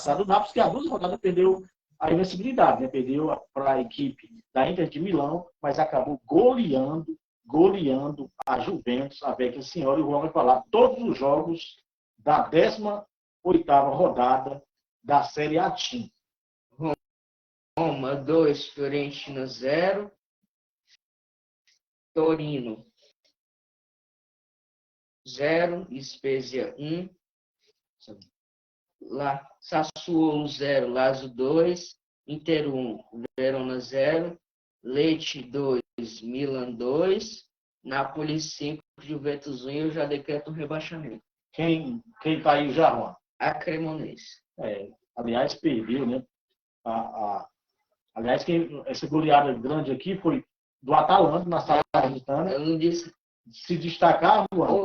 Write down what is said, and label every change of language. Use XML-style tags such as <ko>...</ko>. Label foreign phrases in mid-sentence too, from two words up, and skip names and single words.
<pt>O Nápoles que há 2 rodadas perdeu a invencibilidade, né? Perdeu para a equipe da Inter de Milão, mas acabou goleando a Juventus, a Vecchia Senhora. E o Juan vai falar todos os jogos da 18ª rodada da Série A Team. Roma 2, Fiorentina 0. Torino 0, Spezia 1, Sassuolo 0, Lazio 2, Inter 1, Verona 0, Lecce 2, Milan 2, Napoli 5, Juventus 1 e eu já decreto o rebaixamento. Quem caiu já, Juan? A Cremonese. Aliás, perdeu, né? Aliás, essa goleada grande aqui foi do Atalanta, na Salernitana. Eu não disse. Se destacar, Juan.</pt>